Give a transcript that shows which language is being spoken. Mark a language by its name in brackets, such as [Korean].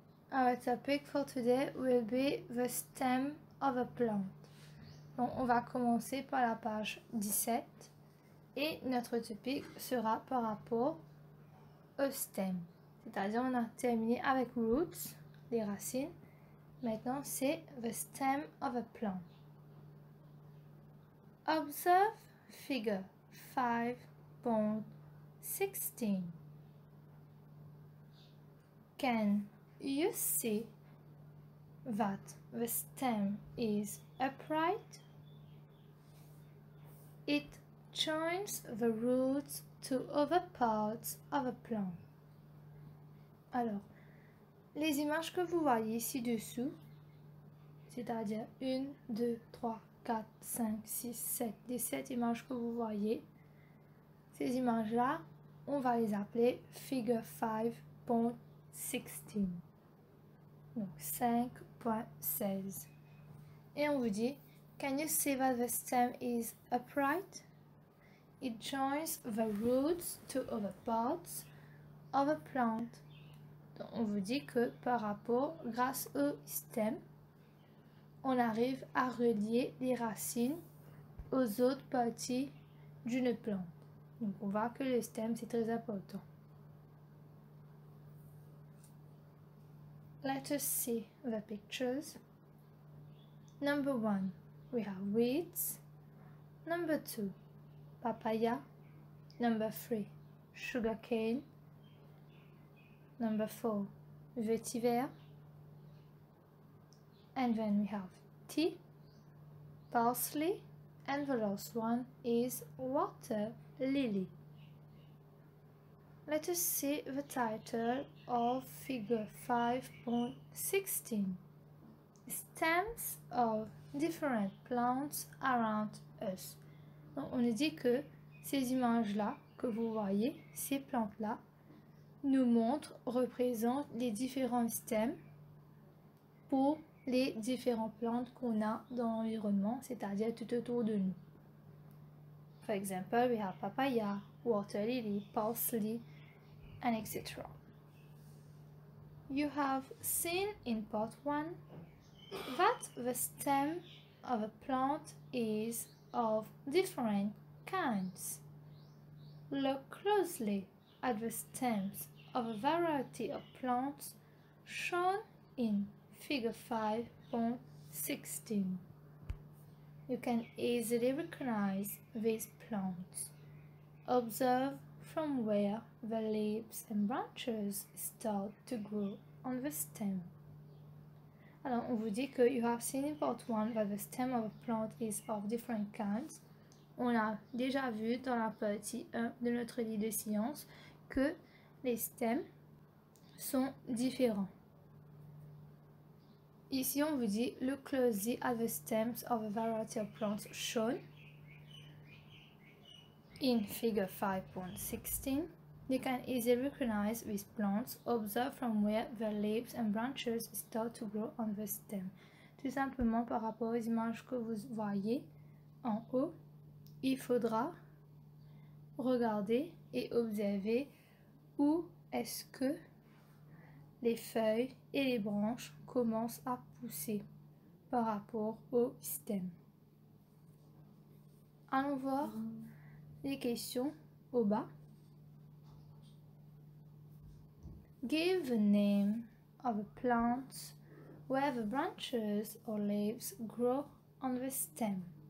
[English] Our topic for today will be the stem of a plant. [French] Donc on va commencer par la page 17 et notre topic sera par rapport au stem. C'est-à-dire on a terminé avec roots, les racines. Maintenant c'est [English] the stem of a plant. Observe figure 5.16. Can you see that the stem is upright? It joins the roots to other parts of a plant. [French] Alors, les images que vous voyez ci-dessous, c'est-à-dire 1, 2, 3, 4, 5, 6, 7, les 7 images que vous voyez, ces images-là, on va les appeler figure 5.16. Donc 5.16. Et on vous dit, [English] can you see that the stem is upright? It joins the roots to other parts of a plant. [French] Donc, on vous dit que par rapport, grâce au stem, on arrive à relier les racines aux autres parties d'une plante. Donc on voit que le stem c'est très important. [English] Let us see the pictures. Number 1, we have weeds. Number 2, papaya. Number 3, sugarcane. Number 4, vetiver. And then we have tea, parsley, and the last one is water lily. Let us see the title of figure 5.16. Stems of different plants around us. [French] Donc on nous dit que ces images-là que vous voyez, ces plantes-là, nous montrent, représentent les différents stems pour les différentes plantes qu'on a dans l'environnement, c'est-à-dire tout autour de nous. [English] For example, we have papaya, water lily, parsley, and etc. You have seen in part 1 that the stem of a plant is of different kinds. Look closely at the stems of a variety of plants shown in figure 5.16. You can easily recognize these plants. Observe from where the leaves and branches start to grow on the stem. [French] Alors, on vous dit que [English] you have seen in part 1 that the stem of a plant is of different kinds. [French] On a déjà vu dans la partie 1 de notre livre de sciences que les stems sont différents. Ici, on vous dit [English] look closely at the stems of a variety of plants shown in figure 5.16. You can easily recognize these plants. Observe from where the leaves and branches start to grow on the stem. [French] Tout simplement par rapport aux images que vous voyez en haut, il faudra regarder et observer où est-ce que les feuilles et les branches commencent à pousser par rapport au stem. Allons voir les questions au bas. [English] Give the name of a plant where the branches or leaves grow on the stem.